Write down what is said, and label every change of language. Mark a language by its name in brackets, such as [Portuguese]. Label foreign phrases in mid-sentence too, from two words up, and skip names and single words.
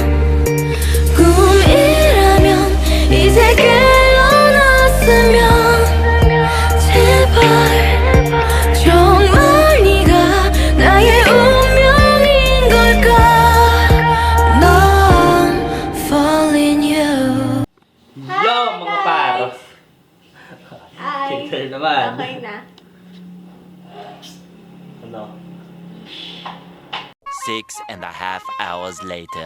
[Korean] 꿈이라면 이제 깨어났으면 제발 정말 네가 나의 운명인 걸까 [Filipino] Yo, mga paros! Hi! Kinder naman. Okay na. Ano? [English] 6.5 hours later.